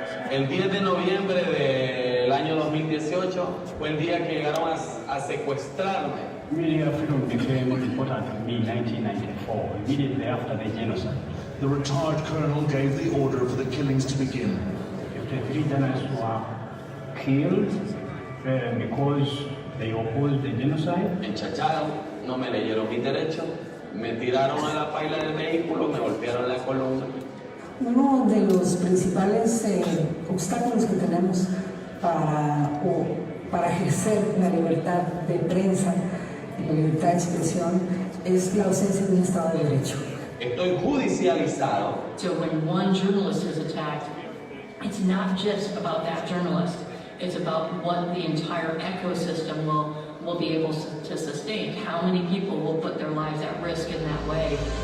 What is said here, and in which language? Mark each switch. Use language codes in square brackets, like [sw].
[es] El 10 de noviembre del año 2018 fue el día que llegaron a secuestrarme. [en] Media freedom became important to me in 1994, immediately after the genocide. The retired colonel gave the order for the killings to begin. 53 journalists were killed because they opposed the genocide. [es] Me enchacharon, no me leyeron mis derechos, me tiraron a la paila del vehículo, me golpearon la columna. Uno de los principales obstáculos que tenemos para ejercer la libertad de prensa y la libertad de expresión es la ausencia de un Estado de Derecho. Estoy judicializado. [en] So when one journalist is attacked, it's not just about that journalist. It's about what the entire ecosystem will be able to sustain. How many people will put their lives at risk in that way?